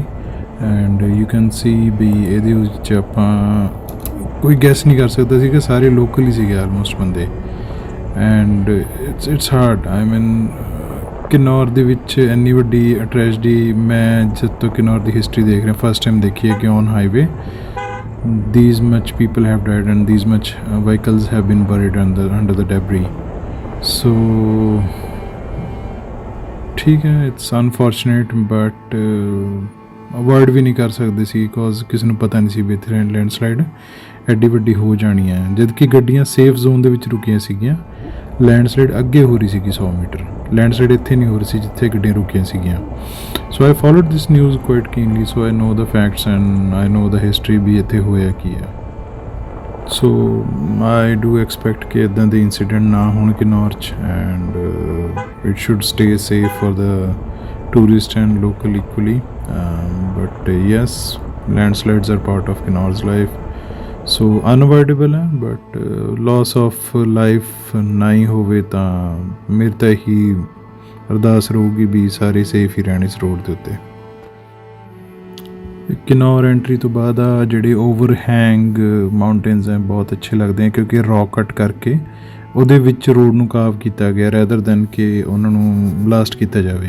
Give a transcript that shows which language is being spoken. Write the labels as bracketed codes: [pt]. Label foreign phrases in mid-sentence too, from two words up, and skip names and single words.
[en] and you can see [pa] ਵੀ ਇਹਦੇ ਵਿੱਚ ਆਪਾਂ ਕੋਈ ਗੈਸ ਨਹੀਂ ਕਰ ਸਕਦਾ ਸੀਗਾ, ਸਾਰੇ ਲੋਕਲ ਹੀ ਸੀਗੇ ਆਲਮੋਸਟ ਬੰਦੇ। [en] and it's hard. I mean [pa] ਕਿਨੌਰ ਦੇ ਵਿੱਚ ਇੰਨੀ ਵੱਡੀ ਟ੍ਰੈਜਡੀ ਮੈਂ ਜਦ ਤੋਂ ਕਿਨੌਰ ਦੀ ਹਿਸਟਰੀ ਦੇਖ ਰਿਹਾ [en] first time [pa] ਦੇਖੀ ਹੈ ਕਿ [en] on highway these much people have died and these much vehicles have been buried under the debris. [hi] So ठीक है, [en] it's unfortunate but [pa] ਅਵੋਇਡ ਵੀ ਨਹੀਂ ਕਰ ਸਕਦੇ ਸੀ ਬਿਕੋਜ਼ ਕਿਸੇ ਨੂੰ ਪਤਾ ਨਹੀਂ ਸੀ ਵੀ ਇੱਥੇ ਲੈਂਡਸਲਾਈਡ ਐਡੀ ਵੱਡੀ ਹੋ ਜਾਣੀ ਹੈ। ਜਦ ਕਿ ਗੱਡੀਆਂ [en] safe zone [pa] ਦੇ ਵਿੱਚ ਰੁਕੀਆਂ ਸੀਗੀਆਂ, ਲੈਂਡਸਲਾਈਡ ਅੱਗੇ ਹੋ ਰਹੀ ਸੀਗੀ 100 ਮੀਟਰ। ਲੈਂਡਸਲਾਈਡ ਇੱਥੇ ਨਹੀਂ ਹੋ ਰਹੀ ਸੀ ਜਿੱਥੇ ਗੱਡੀਆਂ ਰੁਕੀਆਂ ਸੀਗੀਆਂ। [en] so I followed this news quite keenly, so I know the facts and I know the history [pa] ਵੀ ਇੱਥੇ ਹੋਇਆ ਕੀ ਹੈ। [en] so I do expect [pa] ਕਿ ਇੱਦਾਂ ਦੇ ਇੰਸੀਡੈਂਟ ਨਾ ਹੋਣ ਕਿਨੌਰ 'ਚ [en] and it should stay safe for the tourist and local equally, but yes, landslides are part of Kinnaur's life, so unavoidable hai, but loss of life [pa] ਨਹੀਂ ਹੋਵੇ ਤਾਂ ਮੇਰੀ ਤਾਂ ਹੀ ਅਰਦਾਸ ਰਹੂਗੀ ਵੀ ਸਾਰੇ ਸੇਫ ਹੀ ਰਹਿਣ ਇਸ ਰੋਡ ਦੇ ਉੱਤੇ। ਕਿਨੌਰ ਐਂਟਰੀ ਤੋਂ ਬਾਅਦ ਆ ਜਿਹੜੇ [en] overhang mountains [pa] ਹੈ ਬਹੁਤ ਅੱਛੇ ਲੱਗਦੇ ਹੈ ਕਿਉਂਕਿ [en] rock cut [pa] ਕਰਕੇ ਉਹਦੇ ਵਿੱਚ ਰੋਡ ਨੂੰ ਕਾਵ ਕੀਤਾ ਗਿਆ [en] rather than [pa] ਕਿ ਉਹਨਾਂ ਨੂੰ ਬਲਾਸਟ ਕੀਤਾ ਜਾਵੇ।